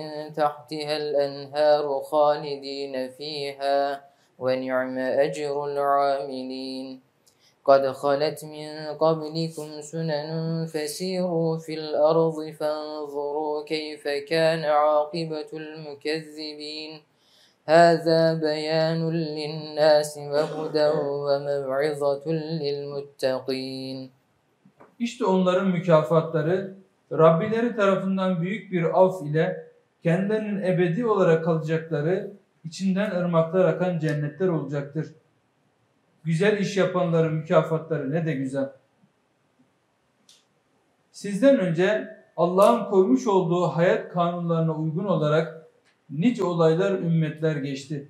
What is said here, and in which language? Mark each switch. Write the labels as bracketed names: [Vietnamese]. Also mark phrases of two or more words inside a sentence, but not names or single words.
[Arabic] تحتها الأنهار خالدين فيها ونعم أجر العاملين قد خلت من قبلكم سنن فسيروا في الأرض فانظروا كيف كان عاقبة المكذبين هذا بيان للناس وهدى وموعظة للمتقين. [Turkish] İşte onların mükafatları Rabbileri tarafından büyük bir af ile kendilerinin ebedi olarak kalacakları, içinden ırmaklar akan cennetler olacaktır. Güzel iş yapanların mükafatları ne de güzel. Sizden önce Allah'ın koymuş olduğu hayat kanunlarına uygun olarak nice olaylar, ümmetler geçti.